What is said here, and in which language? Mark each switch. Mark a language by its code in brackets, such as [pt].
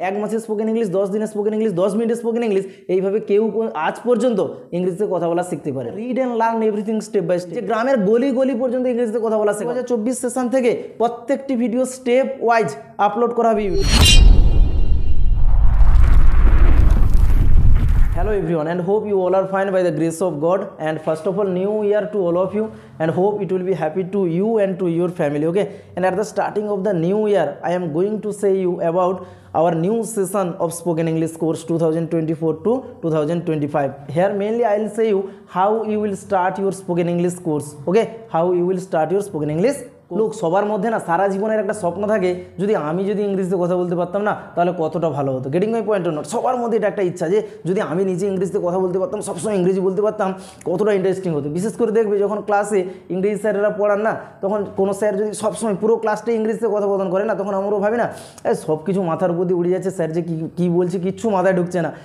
[bn] 1 মাসে spoken English, 10 দিনে spoken English, 10 মিনিটে স্পোকেন ইংলিশ, এইভাবে কেউ আজ পর্যন্ত ইংরেজিতে কথা বলা শিখতে পারে। [en] Read and learn everything step by step. [bn] গ্রামের গলি গলি পর্যন্ত ইংরেজিতে কথা বলা শেখা। 2024 সেশন থেকে প্রত্যেকটি ভিডিও স্টেপ ওয়াইজ আপলোড করা হবে ইউটিউবে। [en] Hello everyone, and hope you all are fine by the grace of God. And first of all, new year to all of you, and hope it will be happy to you and to your family. Okay, and at the starting of the new year I am going to say you about our new session of spoken English course 2024 to 2025. Here mainly I will say you how you will start your spoken English course. Okay, how you will start your spoken English। [bn] লোক সবার মধ্যে না সারা জীবনের একটা স্বপ্ন থাকে, যদি আমি ইংরেজিতে কথা বলতে পারতাম না তাহলে কতটা ভালো হতো। [en] Getting my point or not? [bn] সবার মধ্যে এটা একটা ইচ্ছা যে যদি আমি নিজে ইংরেজিতে কথা বলতে পারতাম, সবসময় ইংরেজি বলতে পারতাম, কতটা ইন্টারেস্টিং হতো। বিশেষ করে দেখবে যখন ক্লাসে ইংরেজি স্যারেরা পড়ান না, তখন কোনো স্যার যদি সবসময় পুরো ক্লাসটা ইংরেজিতে কথোপকথন করে না, তখন আমরাও ভাবি না সব কিছু মাথার উপর দিয়ে উড়ে যাচ্ছে, স্যার যে কী বলছে কিচ্ছু মাথায় ঢুকছে না।